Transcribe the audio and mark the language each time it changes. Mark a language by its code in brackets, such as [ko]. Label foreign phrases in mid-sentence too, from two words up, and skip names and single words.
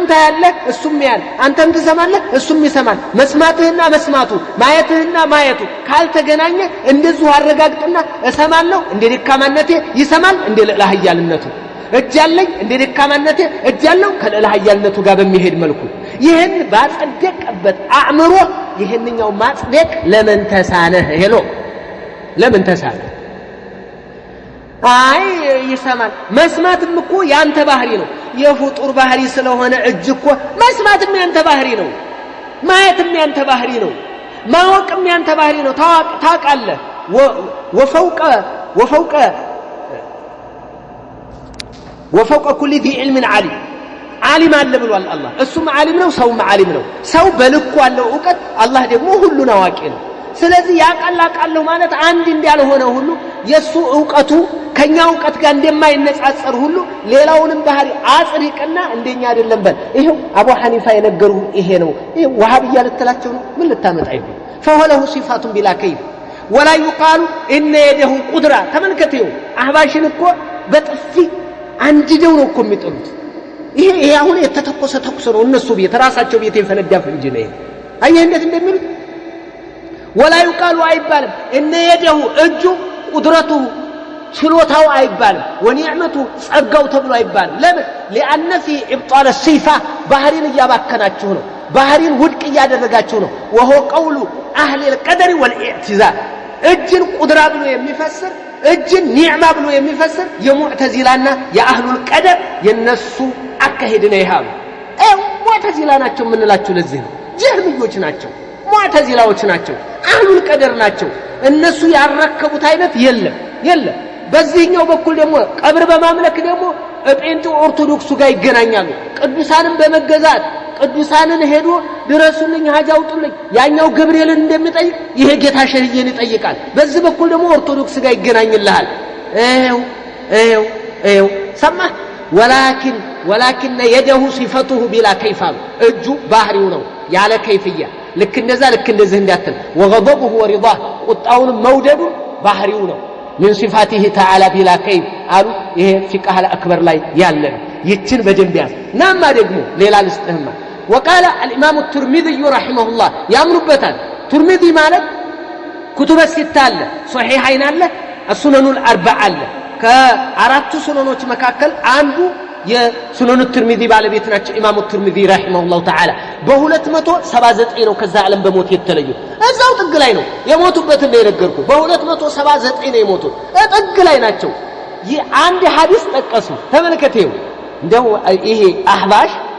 [am] ታያለህ እሱም ያያል አንተም ትሰማለህ እሱም ይሰማል መስማትህና መስማቱ ማየትህና ማየቱ ካልተገናኘ እንደዚሁ አረጋግጥና እሰማለሁ እንደ ደካማነቴ ይሰማል እንደ ልዕላ ኃያልነቱ እጃለኝ እንደ ደካማነቴ እጃለው ከልዕላ ኃያልነቱ ጋር በሚሄድ መልኩ ይሄን ባጸደቀበት አእምሮ ይሄንኛው ማጽደቅ ለምን ተሳነህ ሄሎ ለምን ተሳነህ አይ ይሰማል መስማትም እኮ ያንተ ባህሪ ነው የፍጡር ባህሪ ስለሆነ እጅ እኮ መስማትም ያንተ ባህሪ ነው ማየትም ያንተ ባህሪ ነው ማወቅም ያንተ ባህሪ ነው ታውቃለህ [ar] وفوق كل ذي علم [am] ዓሊም አለ ብሏል አላህ እሱም ዓሊም ነው ሰውም ዓሊም ነው ሰው በልኩ ያለው ዕውቀት አላህ ደግሞ ሁሉን አዋቂ ነው ስለዚህ ያቀላቃለው ማለት አንድ እንዲያልሆነ ሁሉ የሱ ዕውቀቱ ከኛ ዕውቀት ጋር እንደማይነጻጸር ሁሉ ሌላውንም ባህሪ አጽድቅና እንደኛ አይደለም በል። ይሄው አቡ ሐኒፋ የነገሩ ይሄ ነው። ይሄ ወሃብያ ልትላቸው ነው? ምን ልታመጣ ይሆን? [ar] فهو صفات بلا كيف ولا يقال ان يده قدره [am] ተመልከተው አህባሽን እኮ በጥፊ አንድደው ነው እኮ የሚጥሉት። ይሄ አሁን የተተኮሰ ተኩስ ነው። እነሱ ቤት ራሳቸው ቤት የፈነዳ ፍንጅ ነው። አየህ እንዴት እንደሚሉት [ar] ولا يقال [am] አይባልም [ar] ان يده [am] እጁ قدرته ችሎታው አይባልም ወኒዕመቱ ጸጋው ተብሎ አይባልም። ለምን? [ar] لان في ابطال الصفه [am] ባህሪን ያባከናችሁ ነው። ባህሪን ውድቅ ያደረጋችሁ ነው። [ar] وهو قول اهل القدر والاعتزال [am] እጅን ቁድራ ብሎ የሚፈስር እጅን ኒዕማ ብሎ የሚፈስር የሙዕተዚላና የአህሉል ቀደር የነሱ አካሄድ ነው። ይሃሉ ሙዕተዚላ ናቸው የምንላቸው ለዚህ ነው። ጀህሚዮች ናቸው፣ ሙዕተዚላዎች ናቸው፣ አህሉል ቀደር ናቸው። እነሱ ያረከቡት አይነት የለም። በዚህኛው በኩል ደግሞ ቀብር በማምለክ ደግሞ ጴንጤ ኦርቶዶክሱ ጋር ይገናኛሉ። ቅዱሳንን በመገዛት ቅዱሳንን ሄዶ ድረሱልኝ ሀጅ አውጡልኝ ያኛው ገብርኤልን እንደሚጠይቅ ይሄ ጌታ ሸህየን ይጠይቃል። በዚህ በኩል ደግሞ ኦርቶዶክስ ጋር ይገናኝልሃል። ሰማ [ar] ولكن يده صفته بلا كيف [am] እጁ ባህሪው ነው ያለ ከይፍያ ልክ እንደዚህ እንዳትል [ar] وغضبه ورضاه [am] ቁጣውን መውደዱ ባህሪው ነው [ar] من صفاته تعالى بلا كيف قالوا [am] ይሄ ፊቅህ አልአክበር ላይ ያለ ይችን በደንብ ያዝ ናማ ደግሞ ሌላ ልስጥህማ [ar] وقال الامام الترمذي رحمه الله [am] ያምኑበታል። ترمذي ማለት [ar] كتب الستة [am] አለ صحيحين አለ [ar] السنن الاربعه [am] አለ ከአራቱ ሱነኖች መካከል አንዱ የሱነኑ ትርሚዚ ባለቤት ናቸው ኢማሙ ትርሚዚ [ar] رحمه الله تعالى [am] በ279 ነው ከዛ ዓለም በሞት የተለዩ እዛው ጥግ ላይ ነው የሞቱበት ነው የነገርኩ በ279 ነው የሞቱት ጥግ ላይ ናቸው። ይህ አንድ ሐዲስ ጠቀሱ ተመልከተው እንደው ይሄ አህባሽ